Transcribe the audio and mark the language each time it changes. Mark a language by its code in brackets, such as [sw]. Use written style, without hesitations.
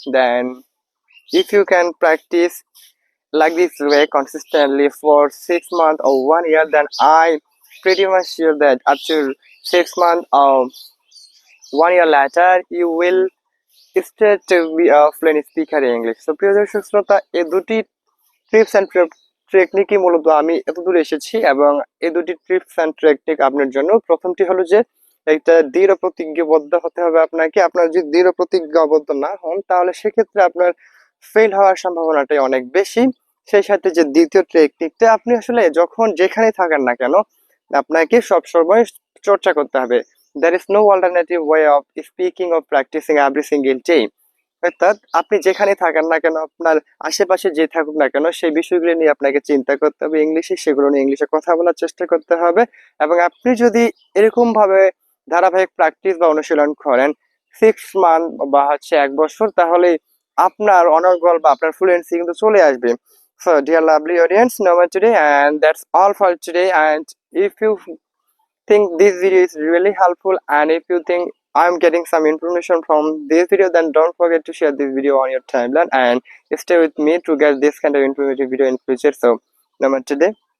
[en] Then if you can practice like this way consistently for 6 months or 1 year, then I pretty much sure that after 6 months or 1 year later you will start to be a fluent speaker in English. [bn] So প্রিয় দর্শক শ্রোতা, এই দুটি tips and টেকনিকই মূলত আমি এতদূর এসেছি, এবং এই দুটি টিপস অ্যান্ড টেকনিক আপনার জন্য। প্রথমটি হলো যে একটা দৃঢ় প্রতিজ্ঞাবদ্ধ হতে হবে আপনাকে। আপনার যদি দৃঢ় প্রতিজ্ঞাবদ্ধ না হন, তাহলে সেক্ষেত্রে আপনার ফেল হওয়ার সম্ভাবনাটাই অনেক বেশি। সেই সাথে যে দ্বিতীয় টেকনিকটা, আপনি আসলে যখন যেখানে থাকেন না কেন, আপনাকে সবসময় চর্চা করতে হবে। [en] There is no alternative way of speaking or practicing every single day. [bn] অর্থাৎ আপনি যেখানে থাকেন না কেন, আপনার আশেপাশে যে থাকুক না কেন, সেই বিষয়গুলো নিয়ে আপনাকে চিন্তা করতে হবে ইংলিশে, সেগুলো নিয়ে ইংলিশে কথা বলার চেষ্টা করতে হবে। এবং আপনি যদি এরকম ভাবে ধারাবাহিক প্র্যাকটিস বা অনুশীলন করেন 6 মান্থ বা 1 বছর, তাহলে আপনার অনর্গল বা আপনার ফ্লুয়েন্সি কিন্তু চলে আসবে। [en] So dear lovely audience, no more today, and that's all for today. And if you think this video is really helpful, and if you think I'm getting some information from this video, then don't forget to share this video on your timeline and stay with me to get this kind of informative video in future. So, number today.